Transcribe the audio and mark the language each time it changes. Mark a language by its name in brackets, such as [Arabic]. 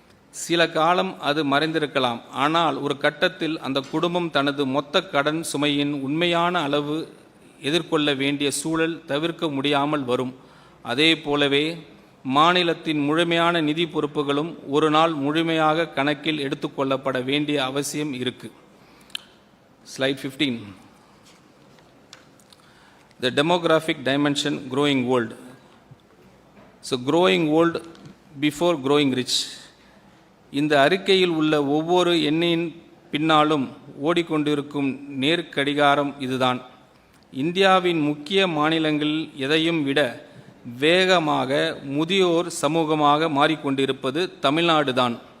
[Tamil] சில காலம் அது மறைந்திருக்கலாம். ஆனால் ஒரு கட்டத்தில் அந்த குடும்பம் தனது மொத்த கடன் சுமையின் உண்மையான அளவு எதிர்கொள்ள வேண்டிய சூழல் தவிர்க்க முடியாமல் வரும். அதே போலவே மாநிலத்தின் முழுமையான நிதி பொறுப்புகளும் ஒரு நாள் முழுமையாக கணக்கில் எடுத்துக்கொள்ளப்பட வேண்டிய அவசியம் இருக்கு. [English] Slide 15. The demographic dimension growing old. So growing old before growing rich. [Tamil] இந்த அறிக்கையில் உள்ள ஒவ்வொரு எண்ணின் பின்னாலும் ஓடிக்கொண்டிருக்கும் நேர்கடிகாரம் இதுதான். இந்தியாவின் முக்கிய மாநிலங்களில் எதையும் விட வேகமாக முதியோர் சமூகமாக மாறிக்கொண்டிருப்பது தமிழ்நாடு தான்.